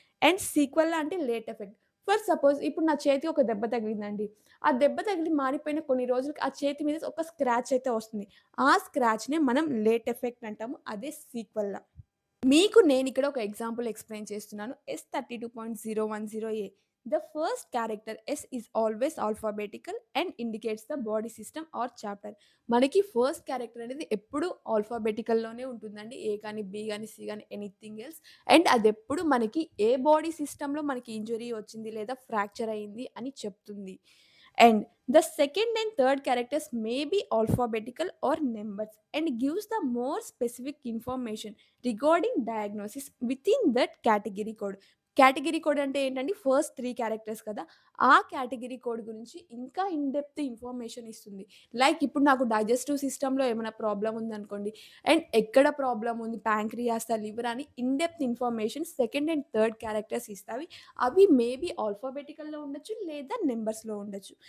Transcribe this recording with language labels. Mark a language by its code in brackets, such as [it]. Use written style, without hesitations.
[te] And sequel అంటే late effect. [en] for suppose [te] ఇప్పుడు నా చేతికి ఒక దెబ్బ తగిలిందండి. ఆ దెబ్బ తగిలి మారిపోయిన కొన్ని రోజులకి ఆ చేతి మీద ఒక స్క్రాచ్ అయితే వస్తుంది. ఆ స్క్రాచ్‌నే మనం లేట్ ఎఫెక్ట్ అంటాము. అదే సీక్వెల్. మీకు నేనిక్కడ ఒక ఎగ్జాంపుల్ ఎక్స్‌ప్లెయిన్ చేస్తున్నాను. [en] S32.010A. The first character S is always alphabetical and indicates the body system or chapter. [te] మనకి ఫస్ట్ క్యారెక్టర్ అనేది ఎప్పుడు ఆల్ఫాబెటికల్‌లోనే ఉంటుందండి. ఏ గాని, బి గాని, సి గాని [en] Anything else. [te] అండ్ అదెప్పుడు మనకి ఏ బాడీ సిస్టమ్‌లో మనకి ఇంజ్యూరీ వచ్చింది లేదా ఫ్రాక్చర్ అయింది అని చెప్తుంది. [en] And the second and third characters may be alphabetical or numbers and gives the more specific information regarding diagnosis within that category code. [te] Category code అంటే ఏంటండి? ఫస్ట్ 3 క్యారెక్టర్స్ కదా! ఆ కేటగిరీ కోడ్ గురించి ఇంకా [en] in depth information [te] ఇస్తుంది. Like ఇప్పుడు నాకు digestive సిస్టమ్‌లో ఏమైనా ప్రాబ్లమ్ ఉందనుకోండి. అండ్ ఎక్కడ ప్రాబ్లమ్ ఉంది? ప్యాంక్రియాసా? లివరా? అని [en] in depth information second and third characters [te] ఇస్తాయి. అవి మేబీ ఆల్ఫాబెటికల్‌లో ఉండొచ్చు లేదా నంబర్స్‌లో ఉండొచ్చు.